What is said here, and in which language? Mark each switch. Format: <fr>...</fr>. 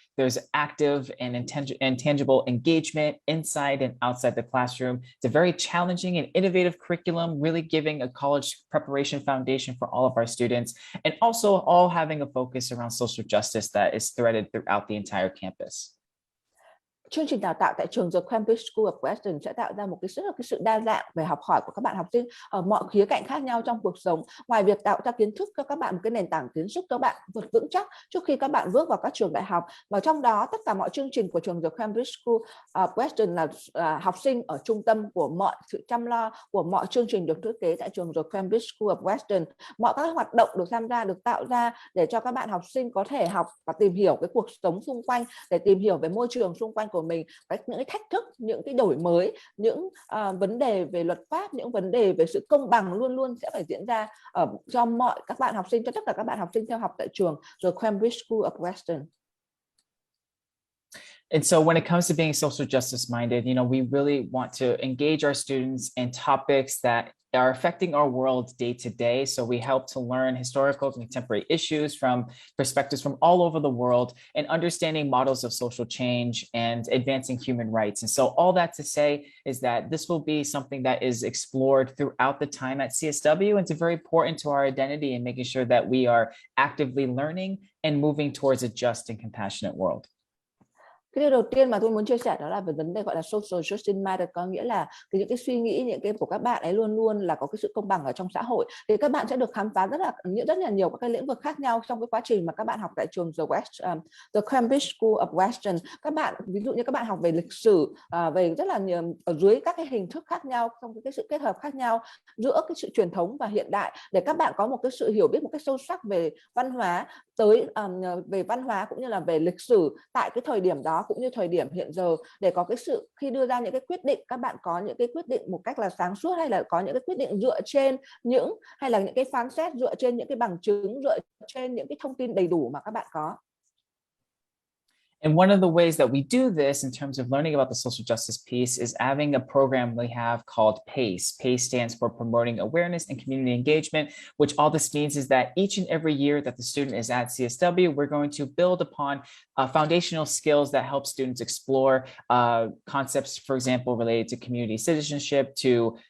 <en>There's active and intangible engagement inside and outside the classroom. It's a very challenging and innovative curriculum, really giving a college preparation foundation for all of our students, and also all having a focus around social justice that is threaded throughout the entire campus.</en> <vi>Chương trình đào tạo tại trường The Cambridge School of Weston sẽ tạo ra một cái sự đa dạng về học hỏi của các bạn học sinh ở mọi khía cạnh khác nhau trong cuộc sống. Ngoài việc tạo ra kiến thức cho các bạn một cái nền tảng kiến thức các bạn vững chắc trước khi các bạn bước vào các trường đại học, và trong đó tất cả mọi chương trình của trường The Cambridge School of Weston là học sinh ở trung tâm của mọi sự chăm lo của mọi chương trình được thiết kế tại trường The Cambridge School of Weston. Mọi các hoạt động được tạo ra để cho các bạn học sinh có thể học và tìm hiểu cái cuộc sống xung quanh, để tìm hiểu về môi trường xung quanh của mình, những cái thách thức, những cái đổi mới, những vấn đề về luật pháp, những vấn đề về sự công bằng luôn luôn sẽ phải diễn ra cho các bạn học sinh, cho tất cả các bạn học sinh theo học tại trường The Cambridge School of Weston.</vi> <en>And so when it comes to being social justice minded, we really want to engage our students in topics that are affecting our world day to day. So we help to learn historical and contemporary issues from perspectives from all over the world, and understanding models of social change and advancing human rights. And so all that to say is that this will be something that is explored throughout the time at CSW, and it's very important to our identity and making sure that we are actively learning and moving towards a just and compassionate world.</en> <vi>Cái điều đầu tiên mà tôi muốn chia sẻ đó là về vấn đề gọi là</vi> <en>social justice minded,</en> <vi>có nghĩa là những cái suy nghĩ, những cái của các bạn ấy luôn luôn là có cái sự công bằng ở trong xã hội. Thì các bạn sẽ được khám phá rất là nhiều các cái lĩnh vực khác nhau trong cái quá trình mà các bạn học tại trường The Cambridge School of Weston. Các bạn ví dụ như các bạn học về lịch sử, về rất là nhiều ở dưới các cái hình thức khác nhau, trong cái sự kết hợp khác nhau giữa cái sự truyền thống và hiện đại, để các bạn có một cái sự hiểu biết một cách sâu sắc về văn hóa, về văn hóa cũng như là về lịch sử tại cái thời điểm đó cũng như thời điểm hiện giờ, để có cái sự khi đưa ra những cái quyết định, các bạn có những cái quyết định một cách là sáng suốt, hay là có những cái quyết định dựa trên hay là những cái phán xét dựa trên những cái bằng chứng, dựa trên những cái thông tin đầy đủ mà các bạn có.</vi> <en>And one of the ways that we do this in terms of learning about the social justice piece is having a program we have called PACE. PACE stands for Promoting Awareness and Community Engagement, which all this means is that each and every year that the student is at CSW, we're going to build upon foundational skills that help students explore concepts, for example, related to community citizenship, to</en>